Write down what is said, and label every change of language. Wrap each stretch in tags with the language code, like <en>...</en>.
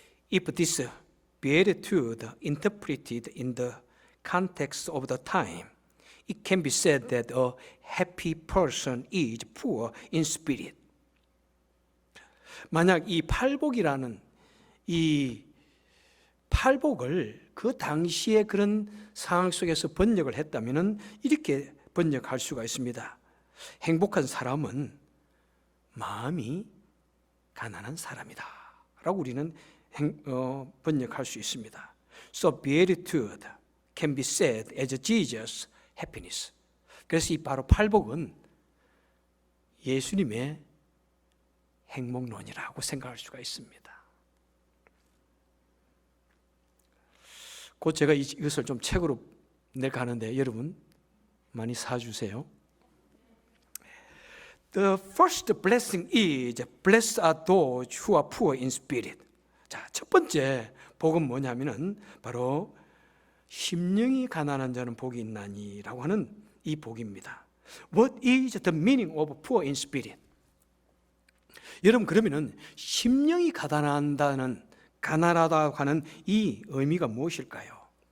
<en>If this beatitude interpreted in the context of the time, it can be said that a happy person is poor in spirit.</en> <ko>만약 이 팔복이라는 이 팔복을 그 당시의 그런 상황 속에서 번역을 했다면 이렇게 번역할 수가 있습니다. 행복한 사람은 마음이 가난한 사람이다 라고 우리는 번역할 수 있습니다.</ko> <en>So beatitude can be said as Jesus' happiness.</en> <ko>그래서 이 바로 팔복은 예수님의 행복론이라고 생각할 수가 있습니다. 곧 제가 이것을 좀 책으로 낼까 하는데 여러분 많이 사주세요.</ko> <en>The first blessing is blessed are those who are poor in spirit.</en> <ko>자, 첫 번째 복은 뭐냐면은 바로 심령이 가난한 자는 복이 있나니라고 하는 이 복입니다.</ko> <en>What is the meaning of poor in spirit?</en> <ko>여러분 그러면은 심령이 가난하다고 하는 이 의미가 무엇일까요?</ko>